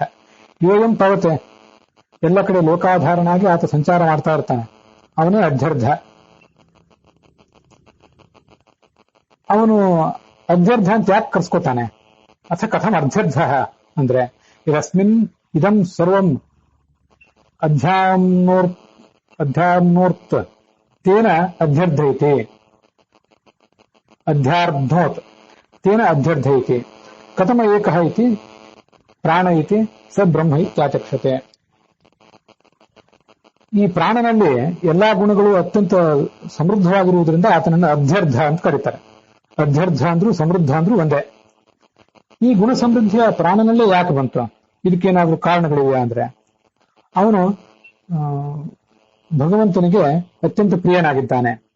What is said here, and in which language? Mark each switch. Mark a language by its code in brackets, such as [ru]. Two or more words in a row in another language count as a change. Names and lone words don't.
[sa] ಯೋಯಂ ಪವತೆ, [kn] ಎಲ್ಲ ಕಡೆ ಲೋಕಾಧಾರನಾಗಿ ಆತ ಸಂಚಾರ ಮಾಡ್ತಾ ಇರ್ತಾನೆ, ಅವನೇ ಅಧ್ಯರ್ಧ. ಅವನು ಅಧ್ಯರ್ಧ ಅಂತ ಯಾಕೆ ಕರ್ಸ್ಕೊತಾನೆ? [sa] ಅಥ ಕಥಂ ಅಧ್ಯರ್ಧ ಅಂದ್ರೆ ಇದಸ್ಮಿನ್ ಇದಂ ಸರ್ವಂ ಅಧ್ಯಾಮ್ನೋರ್ತ್ ತೇನ ಅಧ್ಯರ್ಧೈತೆ, ಅಧ್ಯಾರ್ಧೋತ್ ತೇನ ಅಧ್ಯರ್ಧೈತೆ. ಕಥಮ ಏಕಃ ಇತಿ ಪ್ರಾಣ ಇತಿ ಸ ಬ್ರಹ್ಮ ಇತ್ಯಾಚಕ್ಷತೆ. [kn] ಈ ಪ್ರಾಣನಲ್ಲಿ ಎಲ್ಲಾ ಗುಣಗಳು ಅತ್ಯಂತ ಸಮೃದ್ಧವಾಗಿರುವುದರಿಂದ ಆತನನ್ನು ಅಧ್ಯರ್ಧ ಅಂತ ಕರೀತಾರೆ. ಅಧ್ಯರ್ಧ ಅಂದ್ರೂ ಸಮೃದ್ಧ ಅಂದ್ರೂ ಒಂದೇ. ಈ ಗುಣ ಸಮೃದ್ಧಿಯ ಪ್ರಾಣನಲ್ಲೇ ಯಾಕೆ ಬಂತು? ಇದಕ್ಕೇನಾದ್ರೂ ಕಾರಣಗಳಿವೆ ಅಂದ್ರೆ ಅವನು ಭಗವಂತನಿಗೆ ಅತ್ಯಂತ ಪ್ರಿಯನಾಗಿದ್ದಾನೆ.